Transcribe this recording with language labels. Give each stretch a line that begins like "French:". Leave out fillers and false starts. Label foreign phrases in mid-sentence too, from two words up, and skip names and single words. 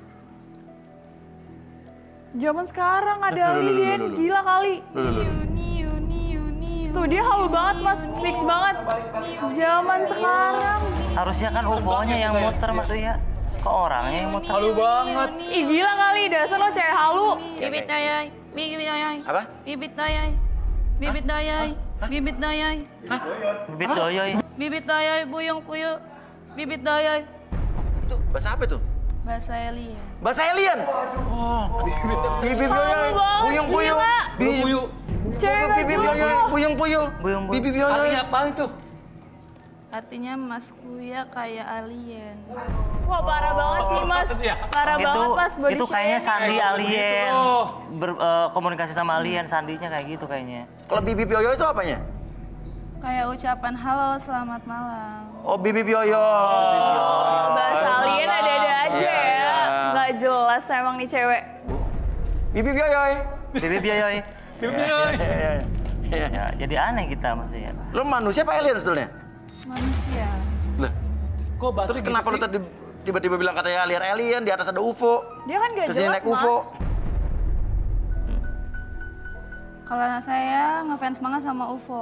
Indonesian: Zaman sekarang ada alien, gila kali. Tuh dia halu banget Mas, fix banget. Zaman sekarang. Harusnya kan UFO-nya yang muter, Mas Uya. Kok orangnya yang muter? Halu banget. Ih gila kali, dasar lo cewek halu. Bibit dayai. Apa? Bibit dayai. Bibit dayai. Bibit dayai. Bibit doyoy. Bibit dayai buyung puyuh. Bibit dayai. Itu bahasa apa itu? Bahasa alien. Bahasa alien. Oh. Bibit buyung-buyung. Buyung. Cewek gak jelas lo. Buyung-buyung. Bibit Artinya apa itu? Artinya Mas Uya kayak alien. Wah parah banget sih Mas. Parah banget Mas. body Itu kayaknya shaming. sandi alien. Oh. Komunikasi sama alien, sandinya kayak gitu kayaknya. Kalau bibip yoyo itu apanya? Kayak ucapan halo selamat malam. Oh, bibip yoyo. Bahasa alien ada-ada aja ya. Gak jelas emang nih cewek. Bibip yoyoy. Bibip yoyoy. Bibip yoyoy. Ya, jadi aneh kita maksudnya. Lo manusia apa alien sebetulnya? Manusia. Lah, Kok bahasa terus gitu kenapa sih? lo tadi tiba-tiba bilang katanya alien, di atas ada UFO. Dia kan gak Kesini jelas naik UFO. Mas. Kalau saya ngefans banget sama UFO.